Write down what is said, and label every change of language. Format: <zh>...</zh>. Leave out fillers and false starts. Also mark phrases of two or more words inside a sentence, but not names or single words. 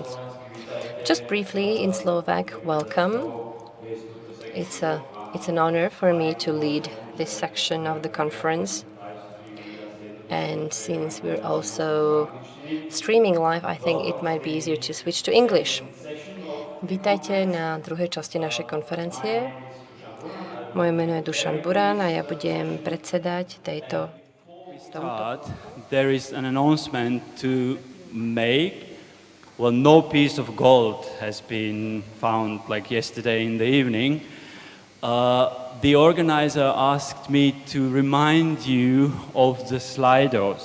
<en>Just briefly in Slovak, welcome. It's an honor for me to lead this section of the conference. And since we're also streaming live, I think it might be easier to switch to English.</en> <sk>Vítajte na druhej časti našej konferencie. Moje meno je Dušan Buran a ja budem predsedať tomuto.</sk> <en>There is an announcement to make. Well, no piece of gold has been found like yesterday in the evening. The organizer asked me to remind you of the Slido.</en>